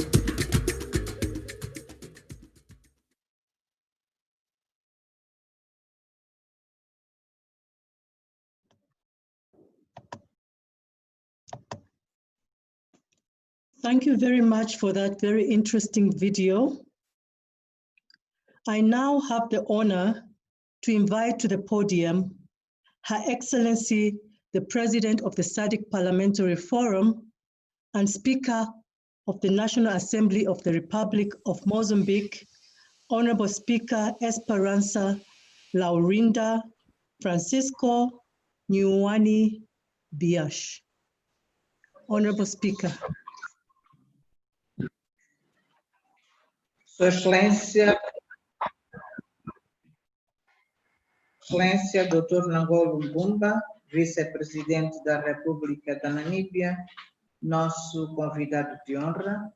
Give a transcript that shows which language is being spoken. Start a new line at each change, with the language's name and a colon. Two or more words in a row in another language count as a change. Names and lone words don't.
English: Thank you very much for that very interesting video. I now have the honor to invite to the podium Her Excellency, the President of the SADC Parliamentary Forum and Speaker of the National Assembly of the Republic of Mozambique, Honorable Speaker Esperança Laurinda Francisco Nyuani Biash. Honorable Speaker.
Portuguese: Sua Excelência, Dr. Angolan Bumba, Vice-Presidente da República da Namíbia, nosso convidado de honra.